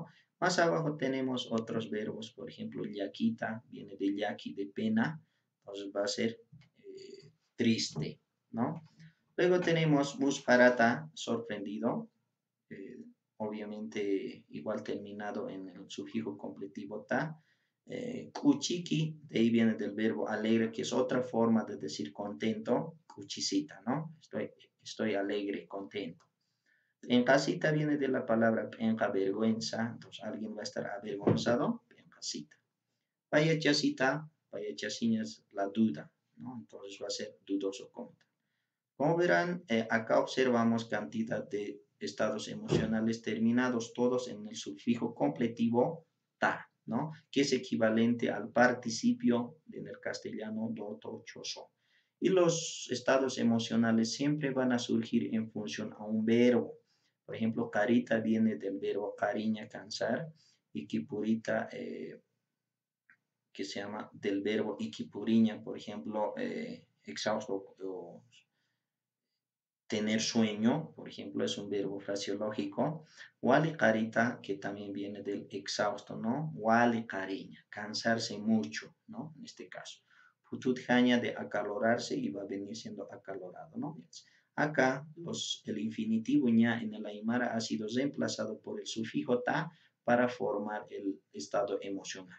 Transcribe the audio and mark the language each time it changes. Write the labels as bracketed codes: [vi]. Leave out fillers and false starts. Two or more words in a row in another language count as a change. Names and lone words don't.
[es] Más abajo tenemos otros verbos, por ejemplo, yaquita, viene de yaqui, de pena, entonces va a ser triste, ¿no? Luego tenemos musparata, sorprendido, eh, obviamente igual terminado en el sufijo completivo ta. Kuchiki, de ahí viene del verbo alegre, que es otra forma de decir contento, kuchisita, ¿no? Estoy alegre, contento. En casita viene de la palabra penca, vergüenza, entonces alguien va a estar avergonzado, pencasita. Payachasita, payachasiña es la duda, ¿no? Entonces va a ser dudoso como tal. Como verán, acá observamos cantidad de estados emocionales terminados todos en el sufijo completivo ta, ¿no? Que es equivalente al participio en el castellano do, to, cho, so. Y los estados emocionales siempre van a surgir en función a un verbo. Por ejemplo, carita viene del verbo cariña, cansar, y kipurita, que se llama del verbo ikipuriña, por ejemplo, exhausto o tener sueño, por ejemplo, es un verbo frasiológico. [ay] Wali carita, [es] que también viene del exhausto, ¿no? [ay] Wali cariña, [es] cansarse mucho, ¿no? En este caso. [ay] Putut jaña [es] de acalorarse y va a venir siendo acalorado, ¿no? Acá el infinitivo ña en el aymara ha sido reemplazado por el sufijo ta para formar el estado emocional.